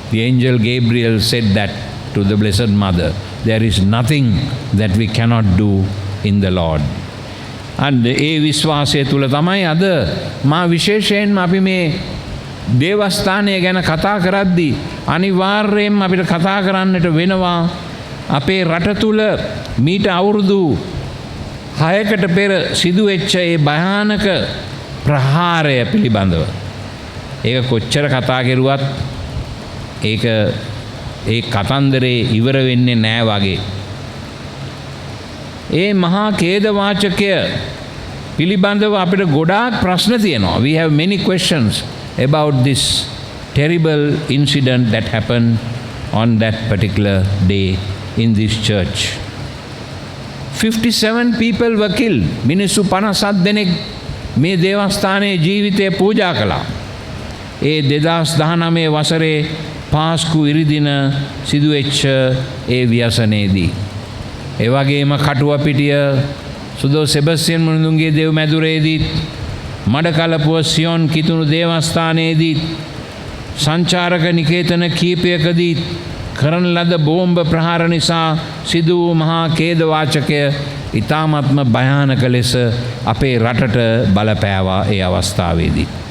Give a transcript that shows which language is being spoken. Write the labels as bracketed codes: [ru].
[en] The angel Gabriel said that to the Blessed Mother. There is nothing that we cannot do in the Lord. [si] And ඒ විශ්වාසය තුළ තමයි අද මා විශේෂයෙන්ම අපි මේ දේවස්ථානය ගැන කතා කරද්දී අනිවාර්යයෙන්ම අපිට කතා කරන්නට වෙනවා අපේ රට තුළ මීට අවුරුදු 6කට පෙර සිදුවෙච්ච ඒ භයානක ප්‍රහාරය පිළිබඳව. ඒක කොච්චර කතා කරුවත් ඒක ඒ කතන්දරේ ඉවර වෙන්නේ නැහැ වගේ. ඒ මහා ඛේදවාචකය පිළිබඳව අපිට ගොඩාක් ප්‍රශ්න තියෙනවා. [en] We have many questions about this terrible incident that happened on that particular day in this church. 57 people were killed. [si] මිනිස්සු 57 දෙනෙක් මේ දේවස්ථානයේ ජීවිතය පූජා කළා. ඒ 2019 වසරේ පාස්කු ඉරිදින සිදුවෙච්ච ඒ ව්‍යසනයේදී. ඒ වගේම කටුවපිටිය සුදෝ සෙබස්තියන් මුනිඳුන්ගේ දේව මැදුරේදීත් මඩකලපුව සියොන් කිතුණු දේවස්ථානයේදීත් සංචාරක නිකේතන කීපයකදීත් කරන ලද බෝම්බ ප්‍රහාර නිසා සිදු වූ මහා ඛේදවාචකය ඉතාමත්ම භයානක ලෙස අපේ රටට බලපෑවා ඒ අවස්ථාවේදී.